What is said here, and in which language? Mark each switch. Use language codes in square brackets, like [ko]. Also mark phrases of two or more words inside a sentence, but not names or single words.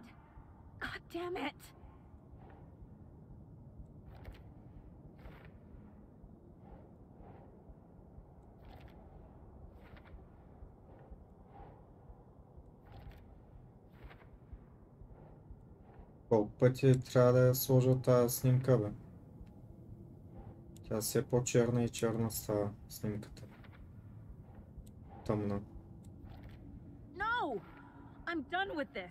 [en] God damn it. [bg] Колко пъти трябва да я сложа тази снимка, бе? Тя все по-черна и черна става снимката. Тъмна. [en] No! I'm done with this.